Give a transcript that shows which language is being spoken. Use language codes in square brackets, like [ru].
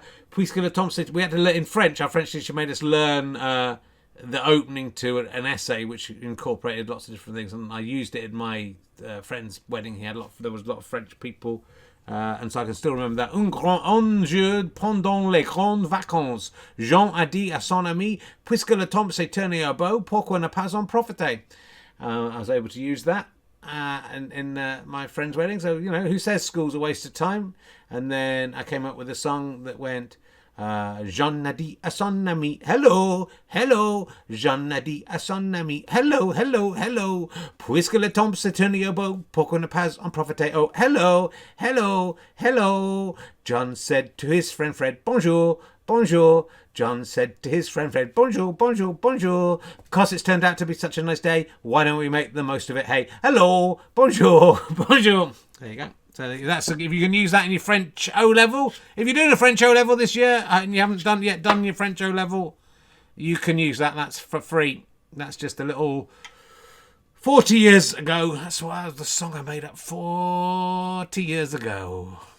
[fr] Puisque le temps, [en] we had to learn in French. Our French teacher made us learn the opening to an essay, which incorporated lots of different things, and I used it at my friend's wedding. There was a lot of French people, and so I can still remember that. [fr] Un grand enjeu pendant les grandes vacances. Jean a dit à son ami, puisque le temps s'est tourné au beau, pourquoi ne pas en profiter? [en] I was able to use that. In my friend's wedding, so who says school's a waste of time? And then I came up with a song that went [fr] Jean a dit à son ami, [en] hello, hello. [fr] Jean a dit à son ami, [en] hello, hello, hello. [fr] Puisque le temps s'est tourné au beau, pourquoi ne pas en profiter? [en] Oh, hello, hello, hello. John said to his friend Fred, [fr] bonjour, bonjour. [en] John said to his friend Fred, [fr] bonjour, bonjour, bonjour. [en] Because it's turned out to be such a nice day, why don't we make the most of it? Hey, hello, [fr] bonjour, bonjour. [en] There you go. So that's if you can use that in your French O-level. If you're doing a French O-level this year and you haven't done your French O-level, you can use that. That's for free. That's just a little 40 years ago. That's what the song I made up 40 years ago.